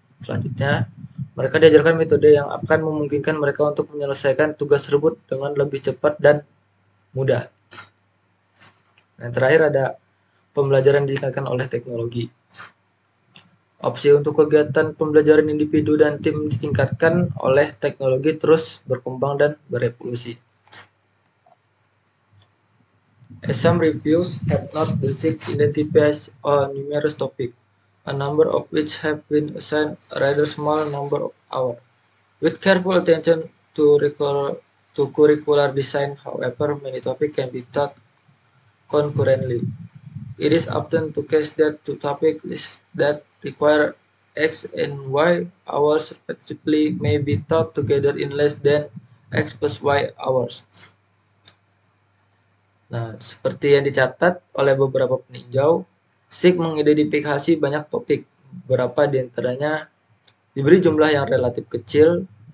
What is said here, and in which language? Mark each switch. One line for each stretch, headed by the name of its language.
Indonesian: Selanjutnya, mereka diajarkan metode yang akan memungkinkan mereka untuk menyelesaikan tugas tersebut dengan lebih cepat dan mudah. Yang terakhir ada pembelajaran ditingkatkan oleh teknologi. Opsi untuk kegiatan pembelajaran individu dan tim ditingkatkan oleh teknologi terus berkembang dan berevolusi.
English: As some reviews have not the SIG identifies a numerous topic, a number of which have been assigned a rather small number of hours. With careful attention to curricular design, however, many topics can be taught concurrently. It is often the case that two topics that require X and Y hours respectively may be taught together in less than X plus Y hours.
Indonesian: Nah, seperti yang dicatat oleh beberapa peninjau, SIG mengidentifikasi banyak topik. Beberapa di antaranya diberi jumlah yang relatif kecil